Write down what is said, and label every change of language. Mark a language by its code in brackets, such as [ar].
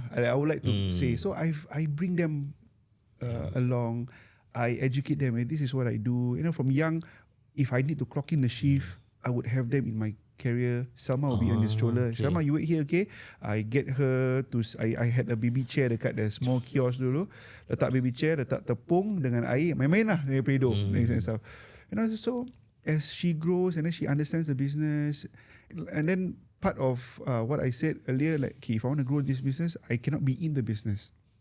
[en] I would like to say. So I bring them along. I educate them. This is what I do. You know, from young, if I need to clock in the shift, I would have them in my carrier. Salma will be on the stroller. Okay. Salma, you wait here, okay? I get her to. I had a baby chair dekat the small kiosk dulu. [ms] Letak baby chair, letak tepung dengan air. Main-main lah dengan pedo. [en] And stuff. You know, so as she grows and then she understands the business, and then part of what I said earlier, like, okay, if I want to grow this business, I cannot be in the business.